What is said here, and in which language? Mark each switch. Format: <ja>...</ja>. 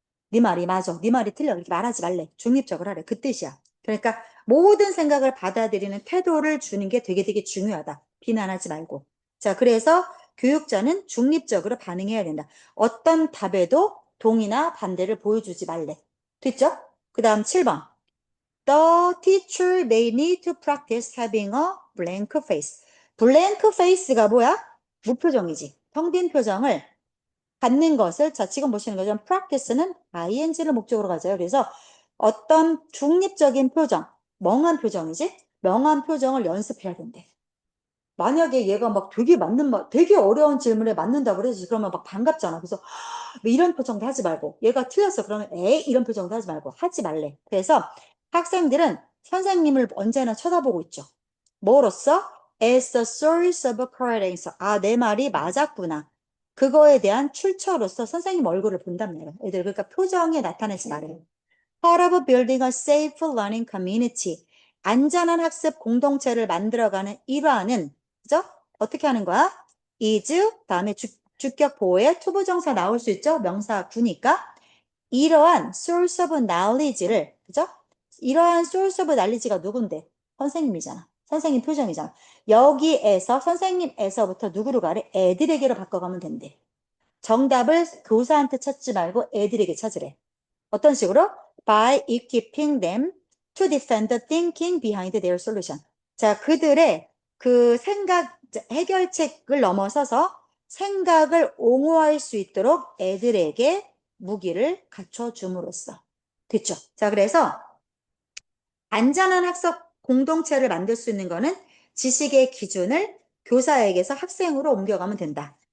<ko>네 말이 맞아. 네 말이 틀려. 이렇게 말하지 말래. 중립적으로 하래. 그 뜻이야. 그러니까 모든 생각을 받아들이는 태도를 주는 게 되게 중요하다. 비난하지 말고. 자, 그래서 교육자는 중립적으로 반응해야 된다. 어떤 답에도 동의나 반대를 보여주지 말래. 됐죠? 그 다음 7번.</ko> <en>The teacher may need to practice having a blank face. blank face</en> <ko>가 뭐야? 무표정이지. 텅 빈 표정을 갖는 것을, 자, 지금 보시는 것처럼 practice는 ing를 목적으로 가져요. 그래서 어떤 중립적인 표정, 멍한 표정이지? 멍한 표정을 연습해야 된대. 만약에 얘가 막 되게 어려운 질문에 맞는다고 그러지. 그러면 막 반갑잖아. 그래서 뭐 이런 표정도 하지 말고, 얘가 틀렸어. 그러면 이런 표정도 하지 말고, 하지 말래. 그래서 학생들은 선생님을 언제나 쳐다보고 있죠. 뭐로써?</ko> <en>As the source of correct answer.</en> <ko>내 말이 맞았구나. 그거에 대한 출처로서 선생님 얼굴을 본단 말이에요. 애들 그러니까 표정에 나타내지 말아요.</ko> <en>Part of building a safe learning community.</en> <ko>안전한 학습 공동체를 만들어가는 일환은, 그죠? 어떻게 하는 거야? is, 다음에 주격 보호에 투부정사 나올 수 있죠? 명사 구니까. 이러한</ko> <en>source of knowledge</en> <ko>를, 그죠? 이러한 source of knowledge가 누군데? 선생님이잖아. 선생님 표정이잖아. 여기에서, 선생님에서부터 누구로 가래? 애들에게로 바꿔가면 된대. 정답을 교사한테 찾지 말고 애들에게 찾으래. 어떤 식으로?</ko> <en>By equipping them to defend the thinking behind their solution.</en> <ko>자, 그들의 그 해결책을 넘어서서 생각을 옹호할 수 있도록 애들에게 무기를 갖춰줌으로써. 됐죠? 자, 그래서 안전한 학습 공동체를 만들 수 있는 거는 지식의 기준을 교사에게서 학생으로 옮겨가면 된다.</ko>